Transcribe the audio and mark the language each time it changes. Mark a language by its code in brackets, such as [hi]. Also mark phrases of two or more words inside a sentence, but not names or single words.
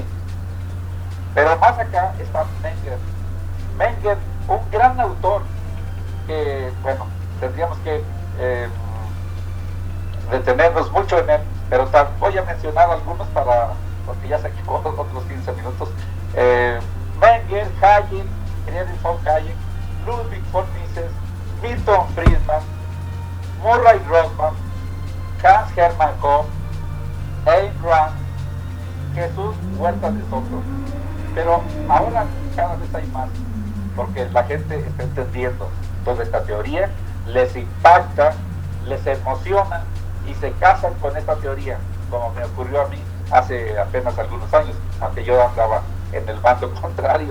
[es] Pero más acá está Menger, un gran autor que, bueno, tendríamos que detenernos mucho en él, pero voy a mencionar algunos porque ya se quedó otros 15 minutos. Menger, Hayek, Friedrich von Hayek, Ludwig von Mises, Milton Friedman, Murray Rothbard, Hans Hermann Hoppe, Ayn Rand, Jesús Huerta de Soto. Pero ahora cada vez hay más, porque la gente está entendiendo toda esta teoría, les impacta, les emociona y se casan con esta teoría, como me ocurrió a mí hace apenas algunos años, aunque yo andaba en el bando contrario.